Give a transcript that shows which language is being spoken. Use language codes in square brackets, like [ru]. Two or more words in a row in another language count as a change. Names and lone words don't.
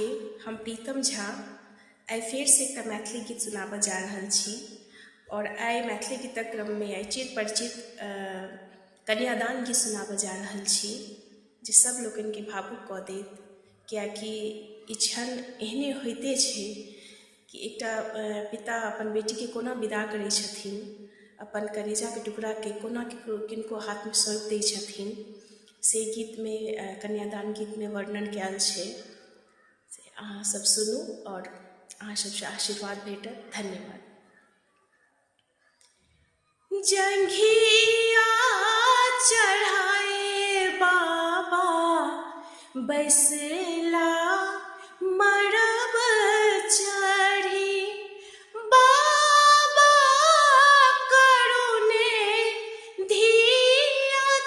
[mai] हम प्रीतम झा आइ फेर से एकटा मैथिली गीत सुनाबऽ जा रहल छी और आइ मैथिली गीतक क्रममे आइ चिर परिचित कन्यादान गीत सुनाबऽ जा रहल छी जे सब लोगन के भावुक कऽ देत, कियाकि ई क्षण एहने होइते छै कि एकटा पिता अपन बेटीके कोना विदा करै छथिन, अपन कलेजाके टुकड़ाके कोना किनको हाथमे सौंपि दै छथिन, से गीतमे कन्यादान गीतमे वर्णन कयल छै। से अहाँ सब सुनू और अहाँ सबसँ आशीर्वाद भेटत। धन्यवाद। जंघिया चढ़ाए बाबा बैसला मरब चढ़ी, बाबा करुणे धिया